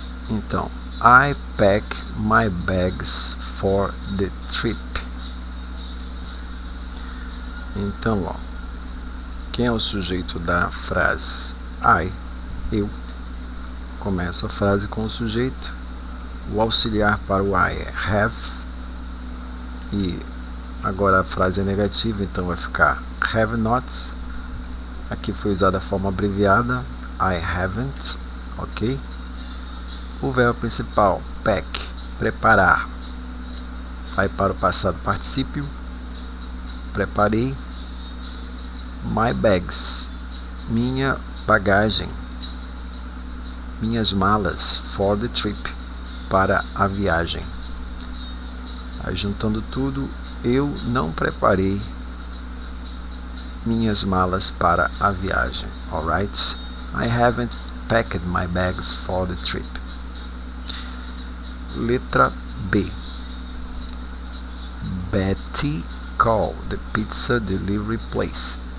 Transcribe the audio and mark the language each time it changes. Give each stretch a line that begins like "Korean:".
English: Então, I pack my bags for the trip.
Portuguese: Então, ó, quem é o sujeito da frase? I, eu. Começo a frase com o sujeito. O auxiliar para o I é have. E agora a frase é negativa, então vai ficar have not. Aqui foi usada a forma abreviada,
English: I haven't,
Portuguese: ok? O verbo principal, pack, preparar, vai para o passado particípio, preparei.
English: My bags,
Portuguese: minha bagagem, minhas malas,
English: for the trip,
Portuguese: para a viagem. Aí, juntando tudo, eu não preparei minhas malas para a viagem.
English: Alright? I haven't packed my bags for the trip.
Portuguese: Letra B.
English: Betty called the pizza delivery place.